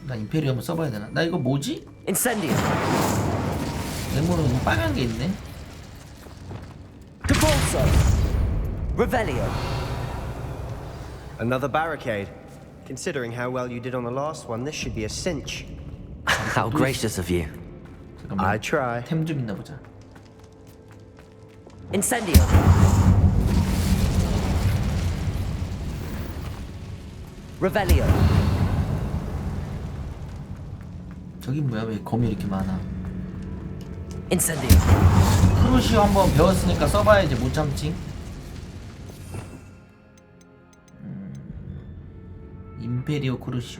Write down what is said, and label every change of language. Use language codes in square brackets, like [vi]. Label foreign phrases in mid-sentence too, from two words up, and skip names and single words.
[ko] 임페리엄 한번 써봐야 되나? 나 이거 뭐지? [la] Incendio. [ko] 네모는 빨간 게 있네. [la] Depulso. Revelio. [en] Another barricade. Considering how well you did on the last one, this should be a cinch. How gracious of you. I try. [ko] 템 좀 있나 보자. [la] Incendio. Revelio. [ko] 저기 뭐야? 왜 검이 이렇게 많아? Incendio. 크루시오 한번 배웠으니까 써봐야지 못 참지. [la] Imperio Crucio.